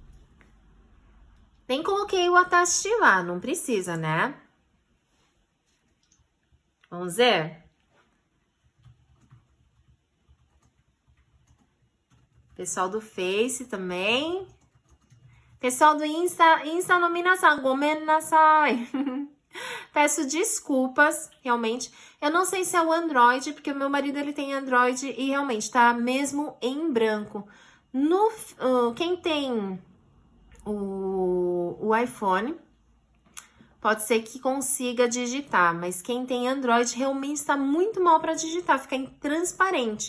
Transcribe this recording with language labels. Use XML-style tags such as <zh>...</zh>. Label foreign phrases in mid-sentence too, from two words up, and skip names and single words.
<pt>Nem coloquei o atashi lá, não precisa, né? Vamos ver? Pessoal do Face também. Pessoal do Insta</pt> <ja>のみなさん、ごめんなさい.</ja> <pt>Peço desculpas, realmente. Eu não sei se é o Android, porque o meu marido ele tem Android e realmente tá mesmo em branco. Quem tem o iPhone, pode ser que consiga digitar, mas quem tem Android realmente está muito mal para digitar, fica transparente.</pt>